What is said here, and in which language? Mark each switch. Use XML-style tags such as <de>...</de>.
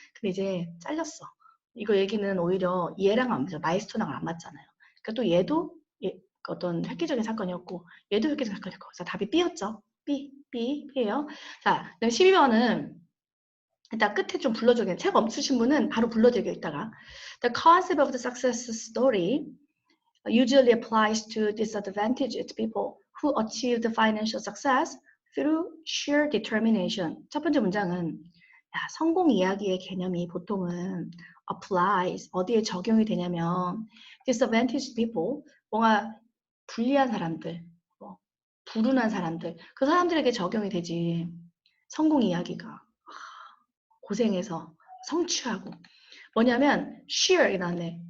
<ko>근데 이제 잘렸어. 이거 얘기는 오히려 얘랑 안 맞아. 마이스톤랑 안 맞잖아요. 그러니까 또 얘도 어떤 획기적인 사건이었고 얘도 획기적인 사건이었고 그래서 답이 B였죠. B예요. 자, 12번은 일단 끝에 좀 불러줘야겠네. 책 없으신 분은 바로 불러드릴게요, 이따가.</ko> <en>The concept of the success story usually applies to disadvantaged people who achieved financial success through sheer determination.</en> <ko>첫 번째 문장은 성공 이야기의 개념이 보통은 applies, 어디에 적용이 되냐면</ko> <en>disadvantaged people,</en> <ko>뭔가 불리한 사람들, 불운한 사람들, 그 사람들에게 적용이 되지. 성공 이야기가 고생해서 성취하고 뭐냐면 sheer 이라네.</ko>